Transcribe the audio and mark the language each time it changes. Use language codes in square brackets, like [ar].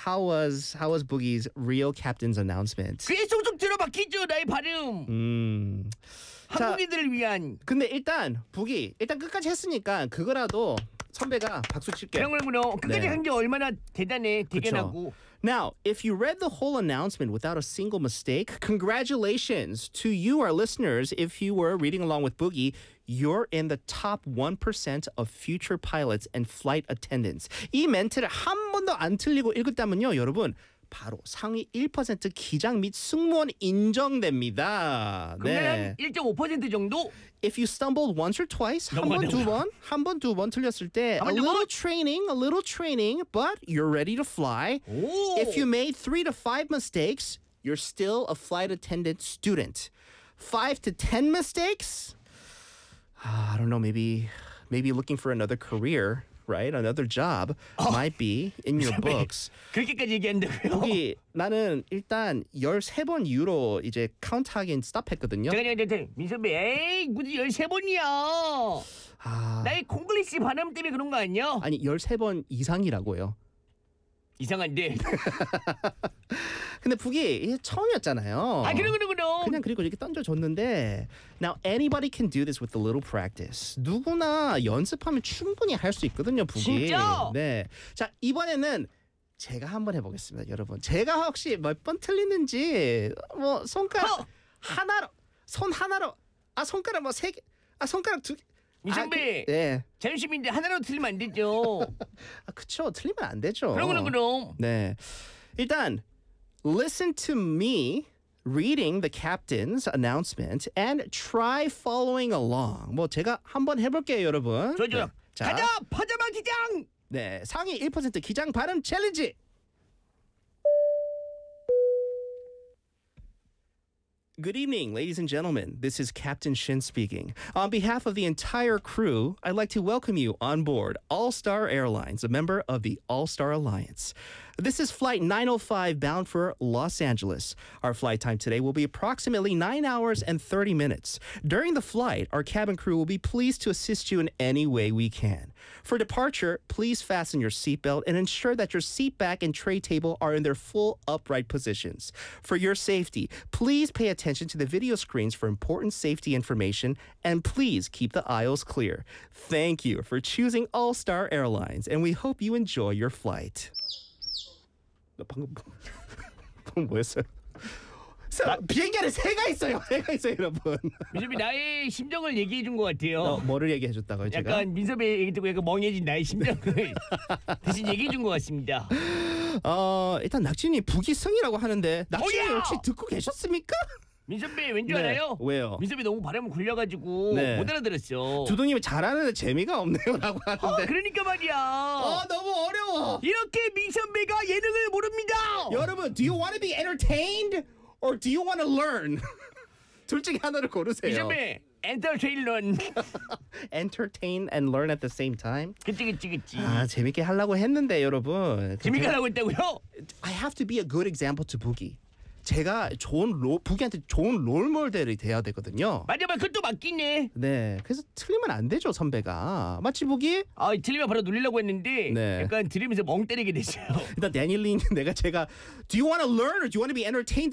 [en] How was Boogie's real captain's announcement? [ko] 그게 쏙쏙 들어박히죠 나의 발음. 한국인들을 위한. 근데 일단 부기 일단 끝까지 했으니까 그거라도 선배가 박수 칠게. 그럼 끝까지 네. 한 게 얼마나 대단해, 대견하고. 그쵸. [en] Now, if you read the whole announcement without a single mistake, congratulations to you, our listeners. If you were reading along with Boogie, you're in the top 1% of future pilots and flight attendants. [ko] 이 멘트를 한 번도 안 틀리고 읽었다면요, 여러분, 바로 상위 1% 기장 및 승무원 인정됩니다. 네. 1.5% 정도? [en] If you stumbled once or twice, [ko] 한 번, 두 번 틀렸을 때, [en] a little training, but you're ready to fly. 오. If you made 3 to 5 mistakes, you're still a flight attendant student. 5 to 10 mistakes? I don't know, maybe looking for another career. Right, another job might be in your books. [ko] 그렇게까지 얘기한다고요? 거기 나는 일단 13번 이후로 이제 카운트하긴 스탑했거든요. 잠깐만, 민선배, 에이, 무슨 13번이야? 나의 콩글리시 발음 때문에 그런 거 아니야? 아니, 13번 이상이라고요. 이상한데. 근데 북이 처음이었잖아요. 아 그럼. 그냥 그리고 이렇게 던져줬는데. [en] Now anybody can do this with a little practice. [ko] 누구나 연습하면 충분히 할 수 있거든요, 북이. 진짜? 네. 자 이번에는 제가 한번 해보겠습니다, 여러분. 제가 혹시 몇 번 틀리는지 뭐 손가락 하나로, 손 하나로, 아 손가락 뭐 세 개, 아 손가락 두 개. 이상배, 아, 네. 자존심인데 하나로 틀리면 안 되죠. 아, 그쵸, 틀리면 안 되죠. 그럼. 네, 일단 [en] listen to me reading the captain's announcement and try following along. [ko] 뭐 제가 한번 해볼게요, 여러분. 좋죠. 네. 가자, 파자마 기장. 네, 상위 1% 기장 발음 챌린지. [en] Good evening, ladies and gentlemen. This is Captain Shin speaking. On behalf of the entire crew, I'd like to welcome you on board All Star Airlines, a member of the All Star Alliance. This is flight 905 bound for Los Angeles. Our flight time today will be approximately 9 hours and 30 minutes. During the flight, our cabin crew will be pleased to assist you in any way we can. For departure, please fasten your seatbelt and ensure that your seat back and tray table are in their full upright positions. For your safety, please pay attention to the video screens for important safety information, and please keep the aisles clear. Thank you for choosing All Star Airlines, and we hope you enjoy your flight. [ko] 나 방금 뭐였어요? 나, 비행기 안에 새가 있어요! 새가 있어요 여러분! 민섭이 나의 심정을 얘기해 준 것 같아요. 뭐를 얘기해 줬다고요 제가? 약간 민섭이 얘기 듣고 약간 멍해진 나의 심정을 대신 얘기해 준 것 같습니다. 일단 낙진이 부기승이라고 하는데 낙진이 혹시 듣고 계셨습니까? 민선배 왠지 네. 알아요? 왜요? 민선배 너무 발음을 굴려가지고 네. 못 알아들었어. 두둥님이 잘하는데 재미가 없네요 라고 하는데 그러니까 말이야. 너무 어려워. 이렇게 민선배가 예능을 모릅니다. 여러분 [en] Do you want to be entertained? Or do you want to learn? [ko] 둘 중에 하나를 고르세요. [en] 민선배 Entertain, learn. Entertain and learn at the same time? [ko] 그치. 아, 재밌게 하려고 했는데 여러분. 재밌게 하려고 했다고요? [en] I have to be a good example to Boogie. [ko] 제가 좋은 부기한테 좋은 롤모델이 돼야 되거든요. 맞아, 그것도 맞기네. 네, 그래서 틀리면 안 되죠, 선배가. 맞지, 부기? 아, 틀리면 바로 눌리려고 했는데 네. 약간 들으면서 멍 때리게 되죠. 일단 데니엘님, 제가 [en] Do you want to learn or do you want to be entertained?